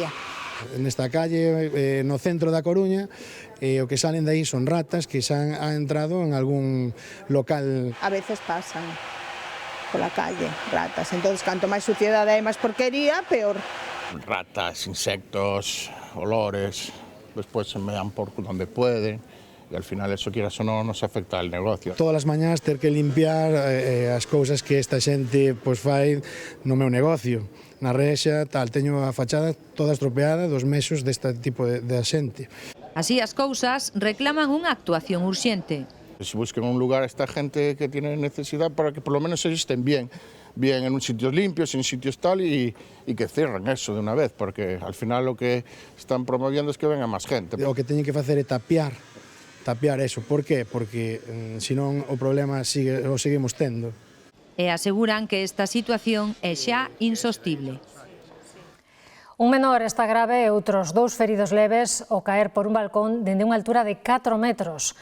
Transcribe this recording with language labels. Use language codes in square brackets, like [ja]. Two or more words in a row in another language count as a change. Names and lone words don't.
[gl] Nesta calle, no centro da Coruña, o que salen de aí son ratas que xa han entrado en algún local. A veces pasan pola calle, ratas. Entonces, canto máis suciedade e máis porquería, peor. [es] Ratas, insectos, olores, despois se mean por donde pueden, y al final eso, quieras o no, nos afecta al negocio. [gl] Todas as mañás ter que limpiar as cousas que esta xente fai no meu negocio. Na rexa, teño a fachada toda estropeada dos mexos deste tipo de xente. Así as cousas, reclaman unha actuación urxente. [es] Si busquen un lugar a esta gente que tiene necesidad para que por lo menos existen bien en un sitios limpios, en sitios tal, y que cierren eso de una vez, porque al final lo que están promoviendo es que venga más gente. [gl] O que teñen que facer é tapiar eso. Por qué? Porque senón o problema o seguimos tendo. E aseguran que esta situación é xa insostible. Un menor está grave e outros 2 feridos leves ao caer por un balcón dende unha altura de 4 metros.